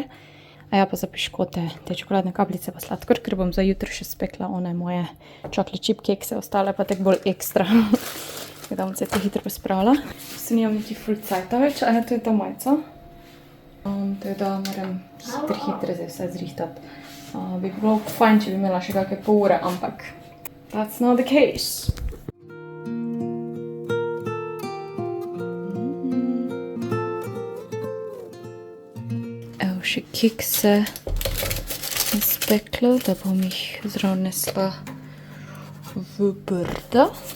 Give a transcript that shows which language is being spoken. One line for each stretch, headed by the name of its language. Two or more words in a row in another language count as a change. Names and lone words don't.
Slovenian: A ja, pa za piškote, te čokoladne kapljice pa sladkor, ker bom za jutro še spekla one moje
English: chocolate chip
Slovenian: kekse, ostale pa tako bolj ekstra. Tako da bom se to hitro pospravila. Se nimam niti ful cajta več, a ja, to je ta majica. Tako da moram hitre zdaj vse zrihtati. Bi bilo fajn, če bi imela še kakve pol ure, ampak
English: that's not the case.
Slovenian: Evo še kekse sem spekla, da bom jih zraven nesla v Brda.